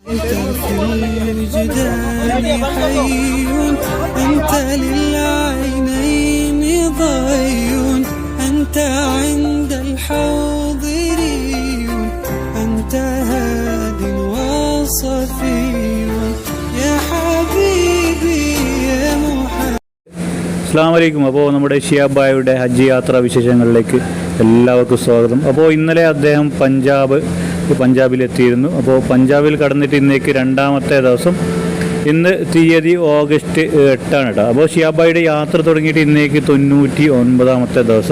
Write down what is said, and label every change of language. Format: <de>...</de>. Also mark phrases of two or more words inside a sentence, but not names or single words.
<ar>في الوجدان حي أنت للعينين ضي أنت عند الحاضرين أنت هاد وصفي يا حبيبي يا محمد. السلام عليكم.</ar> <ml>അപ്പോൾ നമ്മുടെ ഷിയാബായുടെ ഹജ്ജ് യാത്രാ വിശേഷങ്ങളിലേക്ക് എല്ലാവർക്കും സ്വാഗതം. അപ്പോൾ ഇന്നലെ അദ്ദേഹം പഞ്ചാബിലെത്തിയിരുന്നു. അപ്പോൾ പഞ്ചാബിൽ കടന്നിട്ട് ഇന്നേക്ക് രണ്ടാമത്തെ ദിവസം. ഇന്ന് തീയതി ഓഗസ്റ്റ് 8 കേട്ടോ. അപ്പോൾ ഷിയാബായുടെ യാത്ര തുടങ്ങിയിട്ട് ഇന്നേക്ക് 99ാമത്തെ ദിവസം.</ml>